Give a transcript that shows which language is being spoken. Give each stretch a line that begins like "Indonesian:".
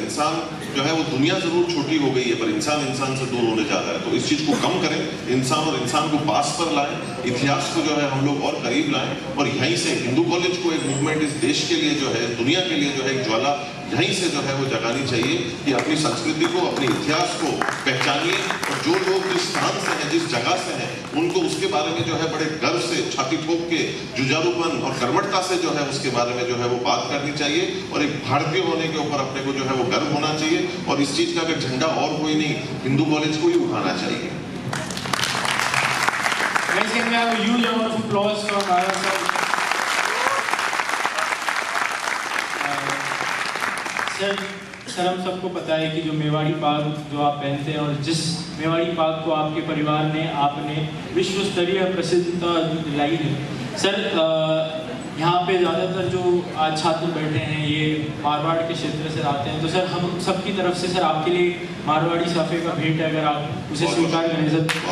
Hindi: इंसान जो है वो, दुनिया ज़रूर छोटी हो गई है पर इंसान इंसान से दूर होने जा रहा है। तो इस चीज़ को कम करें, इंसान और इंसान को पास पर लाएं, इतिहास को जो है हम लोग और करीब लाएं, और यहीं से हिंदू कॉलेज को एक मूवमेंट इस देश के लिए जो है, दुनिया के लिए जो है एक ज्वाला यहीं से जो है वो जगानी चाहिए कि अपनी संस्कृति को, अपने इतिहास को पहचानिए, और जो लोग जिस स्थान से हैं, जिस जगह से हैं, उनको उसके बारे में जो है बड़े गर्व से, छाती ठोक के, जुझारूपन और कर्मठता से जो है उसके बारे में जो है वो बात करनी चाहिए, और एक भारतीय होने के ऊपर अपने को जो है वो गर्व होना चाहिए, और इस चीज़ का अगर झंडा और कोई नहीं, हिंदू कॉलेज को ही उठाना चाहिए।
English: Guys, can we have a huge round of applause for Nara sir?
Hindi: Sir, हम सबको पता है कि जो मेवाड़ी पाग जो आप पहनते हैं, और जिस मेवाड़ी पाग को आपके परिवार ने, आपने विश्व स्तरीय प्रसिद्धता दिलाई है। सर, यहाँ पे ज़्यादातर जो आज छात्र बैठे हैं ये मारवाड़ के क्षेत्र से आते हैं, तो सर हम सबकी तरफ से सर आपके लिए मारवाड़ी साफे का भेंट है, अगर आप उसे स्वीकार करें सर।